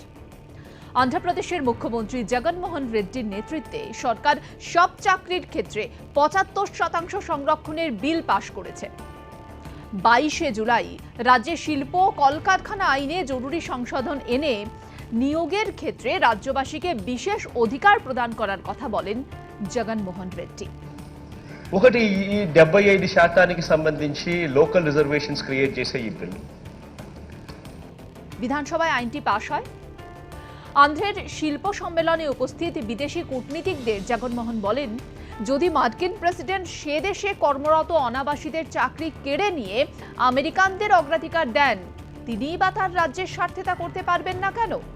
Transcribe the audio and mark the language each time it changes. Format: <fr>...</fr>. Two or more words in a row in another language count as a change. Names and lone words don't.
<bn>অন্ধ্রপ্রদেশের মুখ্যমন্ত্রী জগনমোহন রেড্ডির নেতৃত্বে সরকার সব চাকরির ক্ষেত্রে ৭৫% সংরক্ষণের বিল পাশ করেছে। ২২শে জুলাই রাজ্যে শিল্প কলকারখানা আইনে জরুরি সংশোধন এনে নিয়োগের ক্ষেত্রে রাজ্যবাসীকে বিশেষ অধিকার প্রদান করার কথা বলেন জগনমোহন রেড্ডি।</bn> <te>ఒకటి ఈ 75% సంబంధించి</te> <en>local reservations create</en> <te>చేసే ఈ బిల్।</te> <bn>বিধানসভায় আইনটি পাশ হয়। আন্ধ্রের শিল্প সম্মেলনে উপস্থিত বিদেশি কূটনীতিকদের জগনমোহন বলেন, যদি মার্কিন প্রেসিডেন্ট সে দেশে কর্মরত অনাবাসীদের চাকরি কেড়ে নিয়ে আমেরিকানদের অগ্রাধিকার দেন, তিনিই বা তার রাজ্যের স্বার্থে তা করতে পারবেন না কেন?</bn>